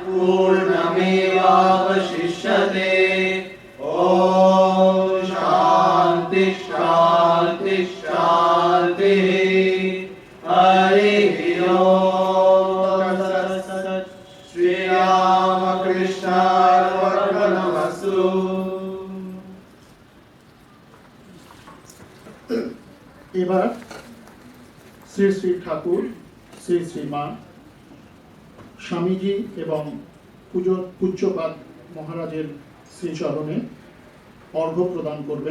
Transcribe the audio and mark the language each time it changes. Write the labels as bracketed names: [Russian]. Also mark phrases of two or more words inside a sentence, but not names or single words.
[Sanskrit] पूर्णमेवावशिष्यते ॐ शान्ति शान्ति शान्तिः हरिः ॐ श्रीरामकृष्णार्पणमस्तु। [Bangla] এবার শ্রী শ্রী ঠাকুর শ্রী শ্রী মা স্বামীজি এবং পূজ্যপাদ মহারাজের শ্রীচরণে অর্ঘ্য প্রদান করবেন।